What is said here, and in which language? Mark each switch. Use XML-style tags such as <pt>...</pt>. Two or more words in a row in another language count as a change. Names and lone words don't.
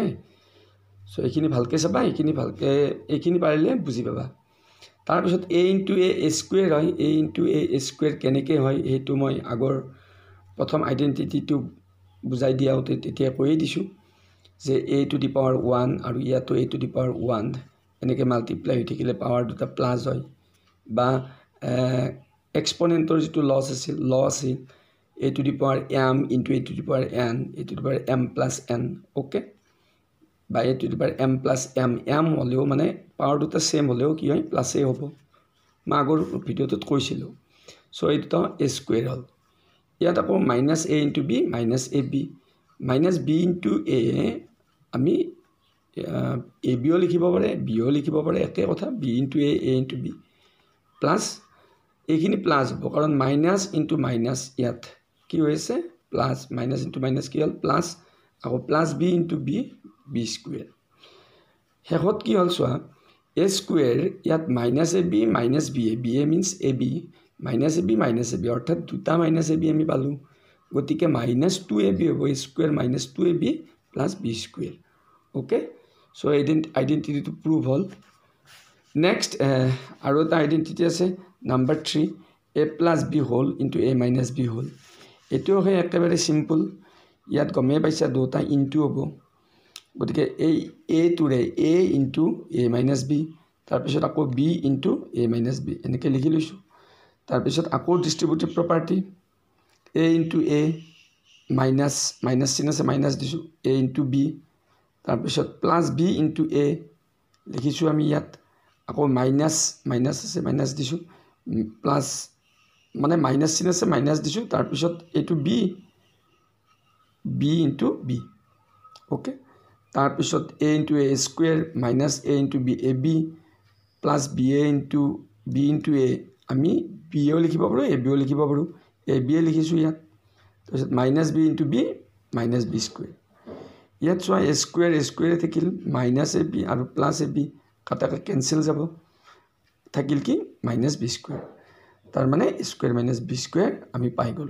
<as>সো এইখিনি ভালকে চাবা এইখিনি পাৰিলে বুজি পাবা। তাৰ পিছত</as> <en>a into a square</en> <as>হয়</as> <en>a into a square</en> <as>কেনেকৈ হয় হেতু মই আগৰ প্ৰথম আইডেন্টিটিটো বুজাই দিয়াওতে তেতিয়া কৈয়ে দিছো যে</as> <en>a to the power 1</en> <as>আৰু ইয়াতো</as> <en>a to the power 1</en> <as>এনেকৈ মাল্টিপ্লাই হৈ থাকিলে পাৱাৰ দুটা প্লাস হয় বা এক্সপোনেন্টৰ যেটো লস আছিল</as> <en>a to the power m into a to the power n a to the power m plus n okay by a to the power m plus m</en> <as>হলেও মানে পাৱাৰ দুটা সেম হলেও কি হয় প্লাসে হ'ব মই আগৰ ভিডিওটোত কৈছিলো। সো এইটো a স্কয়াৰ হল। ইয়াত আকৌ</as> <en>minus a into b minus ab into a</en> <as>আমি a b ও লিখিব পাৰে b ও লিখিব পাৰে একে কথা</as> <en>b into a into b</en> <as>প্লাস এইখিনি প্লাস হ'ব কাৰণ</as> <en>minus into minus</en> <as>ইয়াত কি হৈছে প্লাস</as> <en>minus into minus</en> <as>কি হল প্লাস আকৌ প্লাস b into b স্কয়াৰ হেহত কি হল সোয়া a স্কয়াৰ ইয়াত মাইনাস</as> <en>ab minus b means ab minus ab</en> <as>অৰ্থাৎ দুটা minus ab আমি পালো গতিকে</as> <en>minus 2ab</en> <as>হ'ব</as> <en>a square minus 2ab plus b square okay. so identity two proved</en> <as>হল। নেক্সট আৰু এটা আইডেন্টিটি আছে নাম্বার 3</as> <en>a plus b whole into a minus b whole</en> <as>এটো হয় একেবাৰে সিম্পল ইয়াত গমে পাইছা দুটা ইনটু হ'ব গতিকে এই a টুৰে</as> <en>a into a minus b</en> <as>তাৰ পিছত আকৌ</as> <en>b into a minus b</en> <as>এনেকৈ লিখি লৈছো। তাৰ পিছত আকৌ</as> <en>distributive property a into a minus</en> <as>চিন আছে মাইনাস দিছো</as> <en>a into b</en> <as>তাৰ পিছত প্লাস</as> <en>b into a</en> <as>লিখিছো আমি ইয়াত আকৌ মাইনাস আছে মাইনাস দিছো প্লাস মানে মাইনাস চিন আছে মাইনাস দিছো তাৰ পিছত এটো</as> <en>b into b okay.</en> <as>তাৰ পিছত</as> <en>a into a square minus a into b ab plus b into a</en> <as>আমি b ও লিখিব পাৰো a b ও লিখিব পাৰো a b লিখিছো ইয়াত তাৰ পিছত</as> <en>minus b into b minus b square</en> <as>ইয়াত চোৱা</as> <en>a square</en> <as>থাকিল</as> <en>minus ab</en> <as>আৰু</as> <en>plus ab</en> <as>কাটা কেনসেল যাব থাকিল কি</as> <en>minus b square</en> <as>তাৰ মানে</as> <en>square minus b square</en> <as>আমি পাই গলো।</as>